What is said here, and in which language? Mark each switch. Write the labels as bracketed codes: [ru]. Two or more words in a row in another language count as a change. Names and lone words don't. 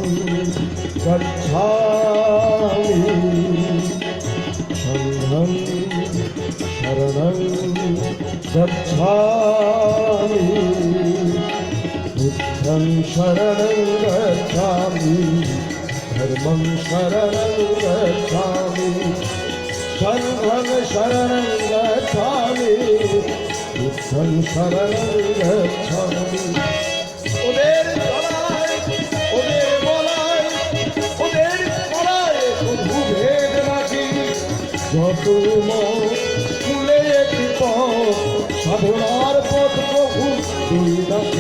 [pi] গচ্ছামি, সংঘং শরণং গচ্ছামি, বুদ্ধং শরণং গচ্ছামি, ধর্মং শরণং গচ্ছামি, সংঘং শরণং গচ্ছামি, বুদ্ধং শরণং গচ্ছামি। [bn] ওদের চলায়, ওদের বলায়, ওদের কলায় কোনো ভেদ নাকি। যত মূলে একটি পথ, সাধনার পথ প্রভু দুই নাকি।